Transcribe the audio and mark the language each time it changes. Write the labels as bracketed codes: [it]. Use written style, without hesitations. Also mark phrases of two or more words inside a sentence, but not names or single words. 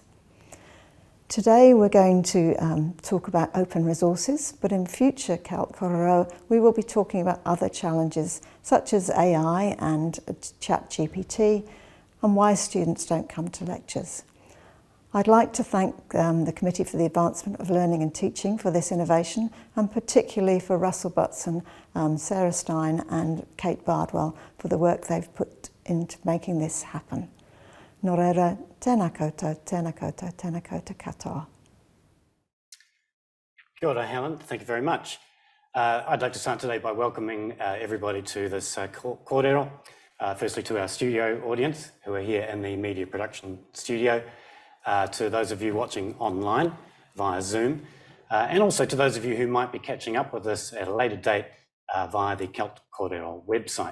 [en] Today we're going to talk about open resources, but in future CALT Kōrero we will be talking about other challenges such as AI and ChatGPT and why students don't come to lectures. I'd like to thank the Committee for the Advancement of Learning and Teaching for this innovation, and particularly for Russell Butson, Sarah Stein and Kate Bardwell for the work they've put into making this happen. [mi] Nō reira, tēnā koutou, tēnā koutou, tēnā koutou katoa. Kia ora, [en] Helen. Thank you very much. I'd like to start today by welcoming everybody to this kōrero. Firstly to our studio audience who are here in the media production studio, to those of you watching online via Zoom, and also to those of you who might be catching up with us at a later date via the CALT Kōrero website.